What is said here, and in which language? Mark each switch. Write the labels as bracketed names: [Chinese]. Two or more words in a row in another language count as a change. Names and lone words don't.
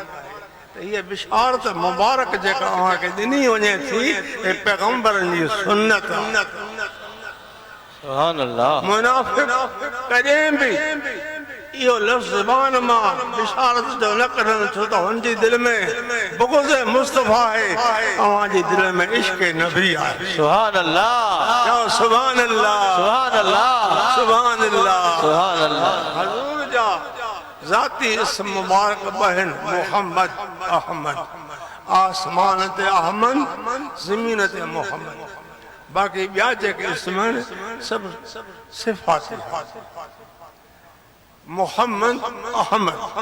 [Sindhi] ये बिशारत मुबारक जेका अव्हांखे ॾिनी वञे थी हे पैगंबरनि जी सुन्नत। [Arabic] سبحان الله. [Sindhi] मुनाफिक कॾहिं बि इहो लफ़्ज़ ज़बान मां बिशारत जो न कढनि छो त हुनजी दिलि में बुग़्ज़ मुस्तफ़ा आहे, अव्हांजी दिलि में इश्क़ नबी आहे। [Arabic] سبحان الله، سبحان الله، سبحان الله، سبحان الله، سبحان الله. [Sindhi] हज़ूर जा ज़ाती इस्म मुबारक बहन मोहम्मद अहमद। आसमान ते अहमद, ज़मीन ते मोहम्मद। बाक़ी ॿिया जेके इस्म आहिनि सभु सिफ़ात मोहम्मद अहमद।